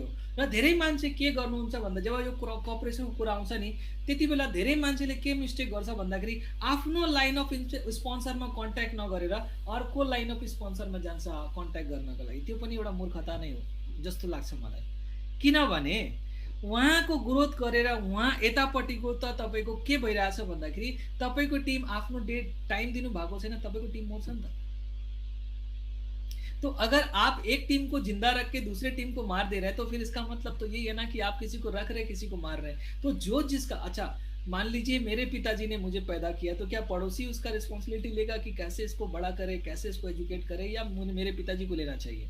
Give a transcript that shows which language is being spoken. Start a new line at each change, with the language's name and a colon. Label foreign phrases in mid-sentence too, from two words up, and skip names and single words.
Nepali: र धेरै मान्छे के गर्नुहुन्छ भन्दा जब यो कोअपरेसनको कुरा आउँछ नि, त्यति बेला धेरै मान्छेले के मिस्टेक गर्छ भन्दाखेरि आफ्नो
English: line of sponsorमा
Nepali: कन्ट्याक्ट नगरेर अर्को
English: line of sponsorमा
Nepali: जान्छ कन्ट्याक्ट गर्नको लागि। त्यो पनि एउटा मूर्खता नै हो जस्तो लाग्छ मलाई, किनभने उहाँको ग्रोथ गरेर उहाँ यतापट्टिको त तपाईँको के भइरहेछ भन्दाखेरि तपाईँको टिम आफ्नो टाइम दिनु भएको छैन, तपाईँको टिम मर्छ नि त।
Hindi: तो अगर आप एक टीम को जिंदा रख के दूसरे टीम को मार दे रहे हैं, तो फिर इसका मतलब तो यही है ना कि आप किसी को रख रहे किसी को मार रहे हैं। तो जो जिसका, अच्छा मान लीजिए मेरे पिताजी ने मुझे पैदा किया, तो क्या पड़ोसी उसका रिस्पॉन्सिबिलिटी लेगा कि कैसे इसको बड़ा करे, कैसे इसको एजुकेट करे, या मेरे पिताजी को लेना चाहिए।